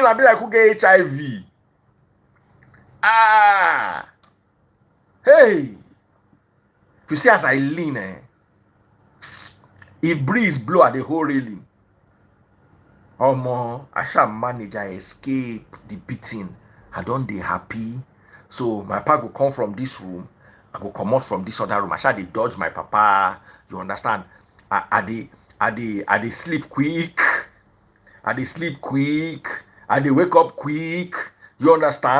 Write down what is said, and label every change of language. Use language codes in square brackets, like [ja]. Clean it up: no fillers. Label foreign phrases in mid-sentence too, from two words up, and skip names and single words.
[pcm] I be like who get HIV. Hey, if you see as I lean, if breeze blow at the whole railing, I shall manage, I escape the beating. I don't dey happy. So my papa go come from this room, I go come out from this other room. I shall dey dodge my papa. You understand? I dey sleep quick. I dey sleep quick. I dey wake up quick. You understand?